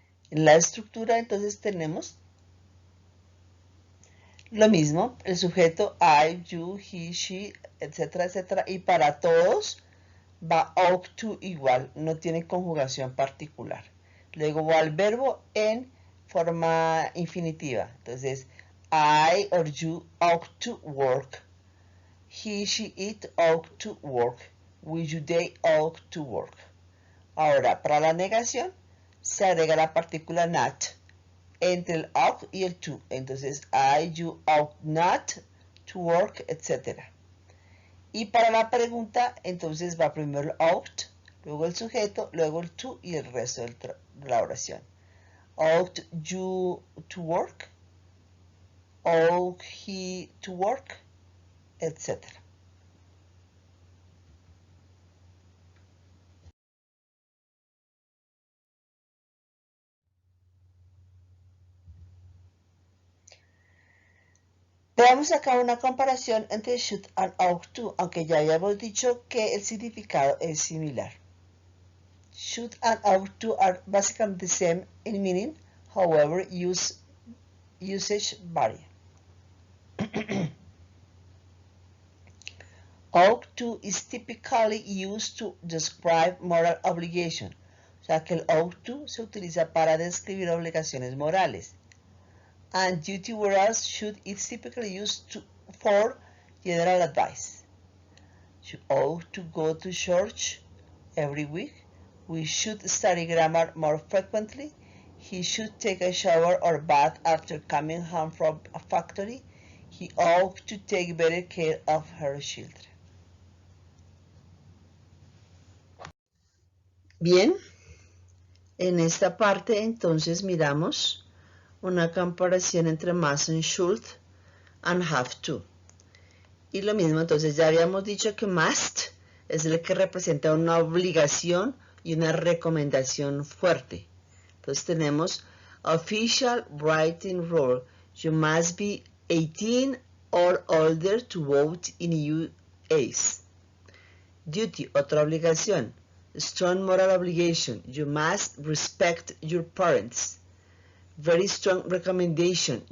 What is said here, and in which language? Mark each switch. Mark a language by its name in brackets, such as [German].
[Spanish] En la estructura entonces tenemos lo mismo, el sujeto I, you, he, she, etcétera, etcétera. Y para todos va ought to igual, no tiene conjugación particular. Luego va el verbo en forma infinitiva. Entonces, [English] I or you ought to work. He, she, it ought to work. We, you, they ought to work. [Spanish] Ahora, para la negación, se agrega la partícula not entre el ought y el to. Entonces, [English] I, you ought not to work, etc. [Spanish] Y para la pregunta, entonces va primero el ought, luego el sujeto, luego el to y el resto de la oración. [English] Ought you to work? Ought he to work? Etc. [Spanish] Veamos acá una comparación entre should and ought to, aunque ya habíamos dicho que el significado es similar. [English] Should and ought to are basically the same in meaning, however, usage vary. Ought to is typically used to describe moral obligation. [Spanish] O sea que el ought to se utiliza para describir obligaciones morales. [English] And duty, whereas should is typically used for general advice. You ought to go to church every week. We should study grammar more frequently. He should take a shower or bath after coming home from a factory. He ought to take better care of her children. [Spanish] Bien, en esta parte entonces miramos una comparación entre must and should and have to. Y lo mismo, entonces ya habíamos dicho que must es el que representa una obligación y una recomendación fuerte. Entonces tenemos [English] official writing rule. You must be 18 or older to vote in US. Duty, [Spanish] otra obligación. [English] Strong moral obligation. You must respect your parents. Very strong recommendation.